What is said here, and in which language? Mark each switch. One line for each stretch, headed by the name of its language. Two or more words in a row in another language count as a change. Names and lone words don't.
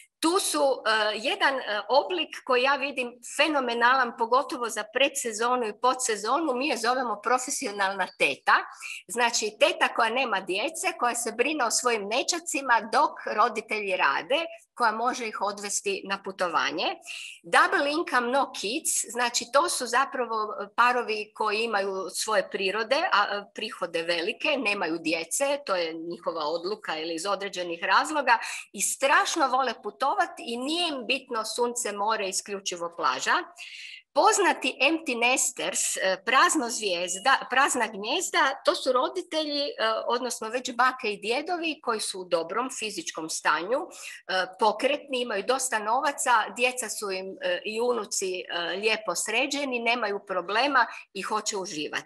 Croatian: Tu su jedan oblik koji ja vidim fenomenalan, pogotovo za predsezonu i podsezonu, mi je zovemo profesionalna teta. Znači teta koja nema djece, koja se brine o svojim nećacima dok roditelji rade, koja može ih odvesti na putovanje.
English: Double income, no kids,
Croatian: znači to su zapravo parovi koji imaju svoje prihode velike, nemaju djece, to je njihova odluka ili iz određenih razloga i strašno vole putovati i nije im bitno sunce, more, isključivo plaža. Poznati
English: empty nesters,
Croatian: prazna gnijezda, to su roditelji, odnosno već bake i djedovi koji su u dobrom fizičkom stanju, pokretni, imaju dosta novaca, djeca su im i unuci lijepo sređeni, nemaju problema i hoće uživati.